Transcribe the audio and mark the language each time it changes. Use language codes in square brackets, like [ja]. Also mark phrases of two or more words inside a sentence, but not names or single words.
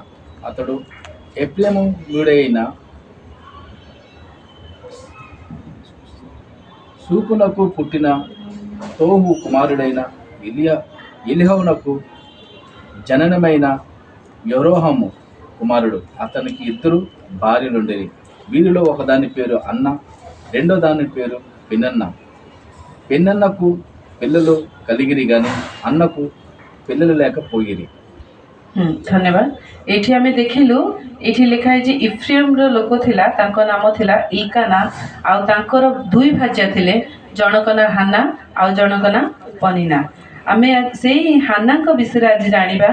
[te] అతడు ఎఫ్రాయిము వీడైన సూపునకు పుట్టిన తోహు కుమారుడైన ఎలిహవునకు జననమైన యెరోహాము కుమారుడు। అతనికి 2 భార్యలుండేవి। వీరిలో ఒకదాని పేరు అన్న, రెండో దాని పేరు పెనన్న। పెనన్నకు పిల్లలు కలిగిరి గాని అన్నకు పిల్లలు లేకపోయిరి। [or] ଧନ୍ୟବାଦ। ଏଠି ଆମେ ଦେଖିଲୁ, ଏଠି ଲେଖା ହେଇଛି ଇଫ୍ରେମ୍ର ଲୋକ ଥିଲା, ତାଙ୍କ ନାମ ଥିଲା ଇଲକାନା। ଆଉ ତାଙ୍କର 2 ଭାର୍ଯ୍ୟା ଥିଲେ, ଜଣକ ନା ହାନା ଆଉ ଜଣକ ନା ପନିନା। ଆମେ ସେଇ ହାନାଙ୍କ ବିଷୟରେ ଆଜି ଜାଣିବା।